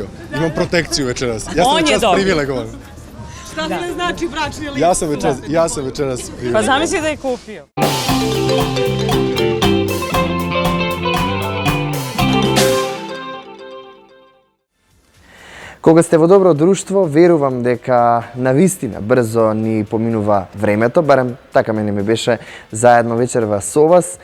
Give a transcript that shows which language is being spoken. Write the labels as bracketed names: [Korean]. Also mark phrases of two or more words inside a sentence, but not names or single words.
[Serbian] Imam protekciju večeras. Ja sam On je večeras dobio. privilegovan. Šta ti ne znači bračni list? Ja sam večeras Pa privilegovan. zamisli da je kupio. [Macedonian] Кога сте во добро друштво, верувам дека навистина брзо ни поминува времето, барем така мене ми беше заедно вечерва со вас.